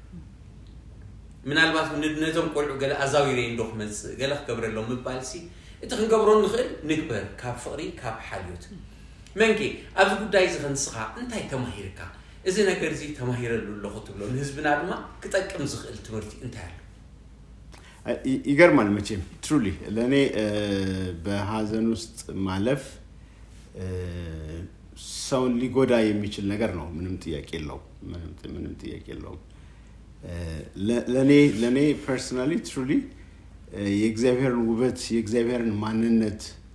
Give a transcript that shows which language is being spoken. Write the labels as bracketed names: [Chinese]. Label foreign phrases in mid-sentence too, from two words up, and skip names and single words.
[Tigrinya] ምናልባት ነዞም ቆልዑ ገለ ኣዛዊረ እንዶ ክመፅእ ገለ ክገብረሎም ምባልሲ እቲ ክንገብሮ ንኽእል ንግበር ካብ ፍቕሪ ካብ ሓልዮት መንኪ ኣብዚ ጉዳይ ዝኸንስኻ እንታይ ተማሂርካ እዚ ነገር እዚ ተማሂረሉ ኣለኹ ትብሎ ንህዝብና ድማ ክጠቅም ዝኽእል ትምህርቲ እንታይ ኣሎ [Amharic] ይገርማል መቼም ትሩሊ ለእኔ በሀዘን ውስጥ ማለፍ ሰውን ሊጎዳ የሚችል ነገር ነው ምንም ጥያቄ የለውም ለእኔ [English] personally truly [Amharic] የእግዚአብሔርን ውበት የእግዚአብሔርን ማንነት